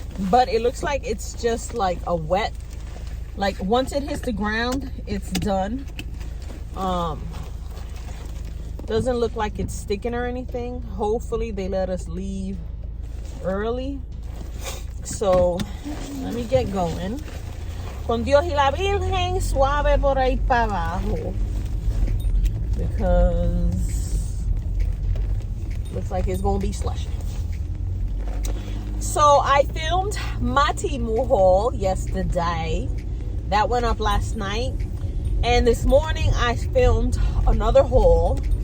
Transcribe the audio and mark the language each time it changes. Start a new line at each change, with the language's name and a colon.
English: But it looks like it's just like a wet, like once it hits the ground, it's done. Doesn't look like it's sticking or anything. Hopefully they let us leave early. So let me get going.
Spanish: Con Dios y la Virgen, suave por ahí para abajo.
English: Because looks like it's gonna be slushy. So I filmed my Temu haul yesterday. That went up last night. And this morning I filmed another haul.